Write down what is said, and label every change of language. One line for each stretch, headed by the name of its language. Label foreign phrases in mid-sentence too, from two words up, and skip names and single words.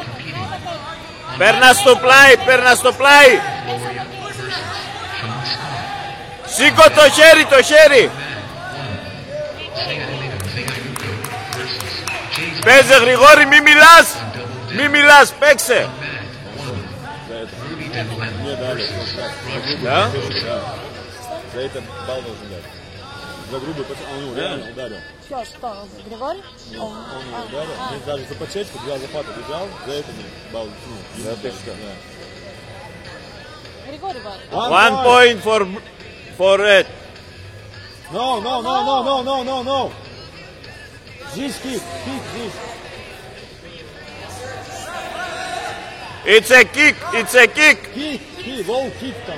Greek: Παίρνα στο πλάι. Σήκω το χέρι. Παίζε Γρηγόρη, μη μιλάς, παίξε.
Russian: Да? За это балл должен дать. За грубый, он его реально ударил. Что, Григорий? Он его ударил. Даже за подчечку, взял за пату, бежал, за это балл. За тычка. Григорий балл.
English: 1 point for red.
Russian: No. Здесь kick, здесь.
English: It's a kick. Kick, low kick там.